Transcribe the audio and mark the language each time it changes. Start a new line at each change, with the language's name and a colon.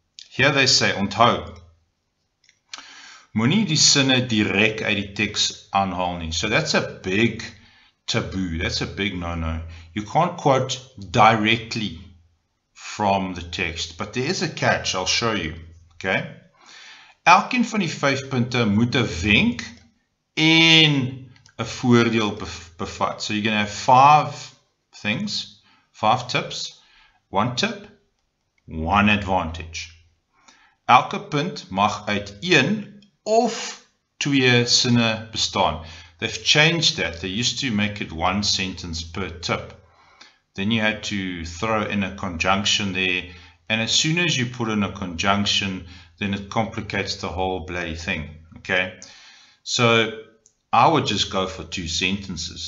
English: Here they say,
Afrikaans: onthou, moenie die sinne direk uit die teks aanhaal nie.
English: So that's a big taboo. That's a big no-no. You can't quote directly from the text, but there is a catch. I'll show you. Okay.
Afrikaans: Elkeen van die 5 punte moet 'n wenk en 'n voordeel bevat.
English: So you're going to have 5 things, 5 tips, 1 tip, 1 advantage.
Afrikaans: Elke punt mag uit 1 of 2 sinne bestaan.
English: They've changed that. They used to make it 1 sentence per tip. Then you had to throw in a conjunction there. And as soon as you put in a conjunction, then it complicates the whole bloody thing. Okay. So I would just go for 2 sentences.